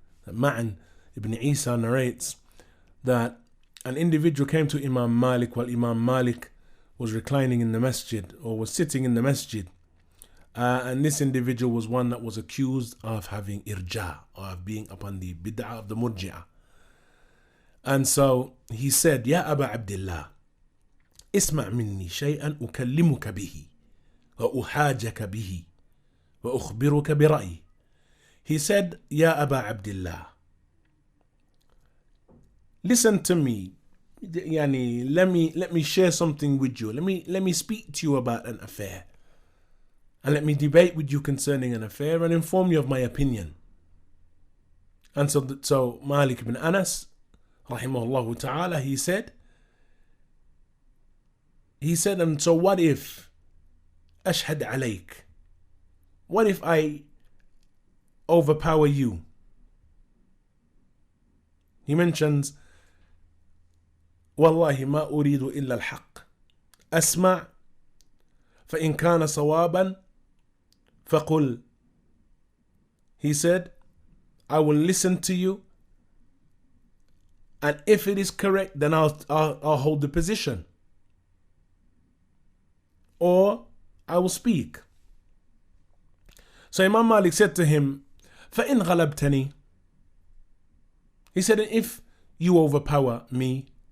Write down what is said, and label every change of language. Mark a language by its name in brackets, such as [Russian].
[English] Ma'an ibn Isa narrates that an individual came to Imam Malik while Imam Malik was reclining in the masjid, or was sitting in the masjid. And this individual was one that was accused of having irja, or of being upon the bid'ah of the murji'ah. And so he said, Ya Aba Abdullah, [Arabic] اسمع مني شيئا أكلمك به وأحاجك به وأخبرك برأيي. [English] He said, Ya Aba Abdullah, listen to me. Let me share something with you. Let me speak to you about an affair. And let me debate with you concerning an affair and inform you of my opinion. And so Malik ibn Anas, rahimahullah ta'ala, he said, and so what if ashhad alayk? What if I overpower you? He mentions, [Arabic] والله ما أريد إلا الحق أسمع فإن كان صوابا فقل. [English] He said, I will listen to you, and if it is correct, then I'll hold the position, or I will speak. So Imam Malik said to him, [Arabic] فإن غلبتني. [English] He said, if you overpower me.